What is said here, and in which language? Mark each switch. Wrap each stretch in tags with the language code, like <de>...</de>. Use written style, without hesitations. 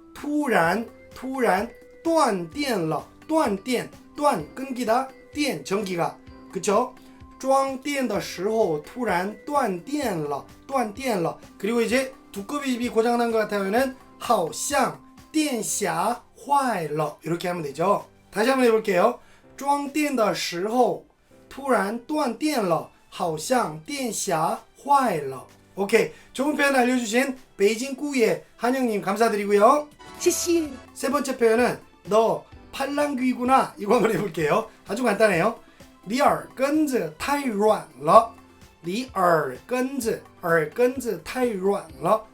<zh>突然 断电了 断 끊기다, 电 전기가, 그쵸? 装电的时候突然断电了</zh> <ko>그리고 이제 두꺼비 집이 고장난 것 같으면은</ko> <zh>好像电匣坏了</zh> <ko>이렇게 하면 되죠. 다시 한번 해볼게요.</ko> <zh>装电的时候突然断电了好像电匣坏了.</zh> <ko>오케이, 좋은 표현 알려주신 베이징 꾸예 한영님 감사드리고요. 세 번째 표현은 너 팔랑귀구나, 이거 한번 해볼게요. 아주 간단해요.</ko> <zh>你耳根子太软了你耳根子太软了.</zh>